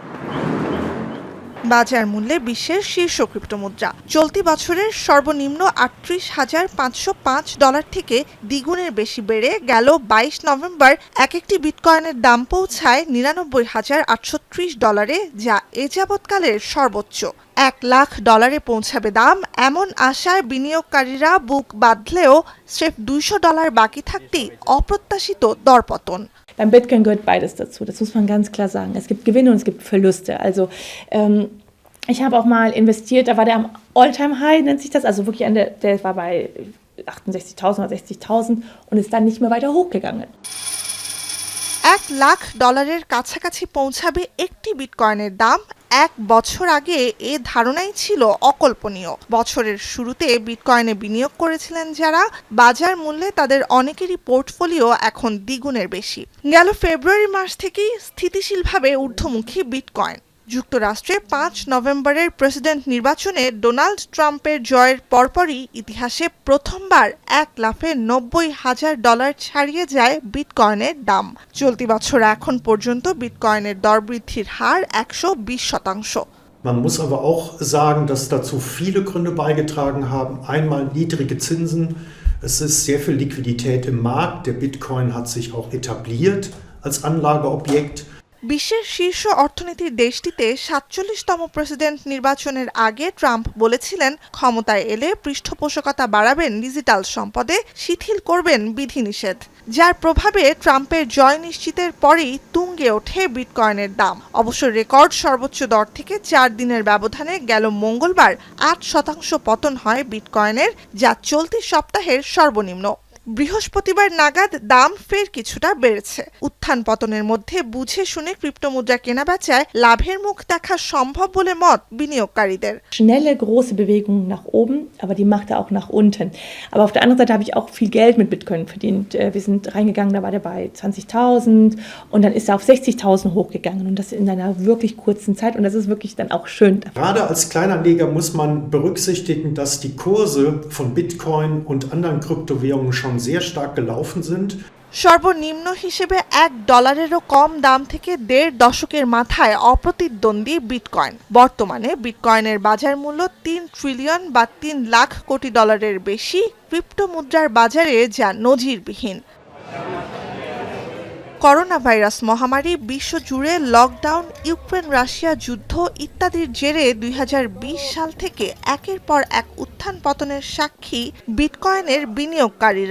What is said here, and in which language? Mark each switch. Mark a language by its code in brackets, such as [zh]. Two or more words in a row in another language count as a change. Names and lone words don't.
[bn] বাজার মূল্যে বিশ্বের শীর্ষ ক্রিপ্টোমুদ্রা চলতি বছরের সর্বনিম্ন $38,505 থেকে দ্বিগুণের বেশি বেড়ে গেল 22 নভেম্বর একটি বিটকয়েনের দাম পৌঁছায় $99,830, যা এ যাবৎকালের সর্বোচ্চ। $1,00,000 পৌঁছাবে দাম এমন আশায় বিনিয়োগকারীরা বুক বাঁধলেও স্রেফ $200 বাকি থাকতেই অপ্রত্যাশিত দরপতন। [de] Beim Bitcoin gehört beides dazu, das muss man ganz klar sagen. Es gibt Gewinne und es gibt Verluste. Also ich habe auch mal investiert, da war der am All-Time-High, nennt sich das, also wirklich der war bei 68.000 oder 60.000 und ist dann nicht mehr weiter hochgegangen. [bn] $1,00,000 কাছাকাছি পৌঁছাবে একটি বিটকয়েনের দাম এক বছর আগে এ ধারণাই ছিল অকল্পনীয়। বছরের শুরুতে বিটকয়েনে বিনিয়োগ করেছিলেন যারা, বাজার মূল্যে তাদের অনেকেরই পোর্টফোলিও এখন দ্বিগুণের বেশি। গেল ফেব্রুয়ারি মাস থেকেই স্থিতিশীলভাবে ঊর্ধ্বমুখী বিটকয়েন। যুক্তরাষ্ট্রে 5 নভেম্বরের প্রেসিডেন্ট নির্বাচনে ডোনাল্ড ট্রাম্পের জয়ের পরপরই ইতিহাসে প্রথমবার $1,90,000 ছাড়িয়ে যায় বিটকয়েনের দাম। চলতি বছর এখন পর্যন্ত বিটকয়েনের দর বৃদ্ধির হার 120%। [de] Man muss aber auch sagen, dass dazu viele Gründe beigetragen haben. Einmal niedrige Zinsen, es ist sehr viel Liquidität im Markt, der Bitcoin hat sich auch etabliert als Anlageobjekt. [bn] বিশ্বের শীর্ষ অর্থনীতির দেশটিতে 47তম প্রেসিডেন্ট নির্বাচনের আগে ট্রাম্প বলেছিলেন ক্ষমতায় এলে পৃষ্ঠপোষকতা বাড়াবেন ডিজিটাল সম্পদে, শিথিল করবেন বিধিনিষেধ। যার প্রভাবে ট্রাম্পের জয় নিশ্চিতের পরেই তুঙ্গে ওঠে বিটকয়েনের দাম। অবশ্য রেকর্ড সর্বোচ্চ দর থেকে 4 দিনের ব্যবধানে গেল মঙ্গলবার 8% পতন হয় বিটকয়েনের, যা চলতি সপ্তাহের সর্বনিম্ন। বৃহস্পতিবার নাগাদ দাম ফের কিছুটা বেড়েছে। উত্থান পতনের মধ্যে বুঝে শুনে ক্রিপ্টোমুদ্রা কেনাবেচায় লাভের মুখ দেখা সম্ভব বলে মত বিনিয়োগকারীদের। [de] Schnelle, große Bewegungen nach oben, aber die macht er auch nach unten. Aber auf der anderen Seite habe ich auch viel Geld mit Bitcoin verdient. Wir sind reingegangen, da war der bei 20.000 und dann ist er auf 60.000 hochgegangen und das in einer wirklich kurzen Zeit und das ist wirklich dann auch schön. Gerade als Kleinanleger muss man berücksichtigen, dass die Kurse von Bitcoin und anderen Kryptowährungen schon sehr stark gelaufen sind. [bn] সর্বনিম্ন হিসেবে $1 কম দাম থেকে 1.5 দশকের মাথায় অপ্রতিদ্বন্দ্বী বিটকয়েন। বর্তমানে বিটকয়েনের বাজার মূল্য $3 ট্রিলিয়ন বা $3 লাখ কোটি বেশি, ক্রিপ্টো মুদ্রার বাজারে যা নজিরবিহীন। করোনা ভাইরাস মহামারী, বিশ্বজুড়ে লকডাউন, ইউক্রেন রাশিয়া যুদ্ধ ইত্যাদির জেরে 2020 সাল থেকে একের পর এক উত্থান পতনের সাক্ষী বিটকয়েনের বিনিয়োগকারীরা।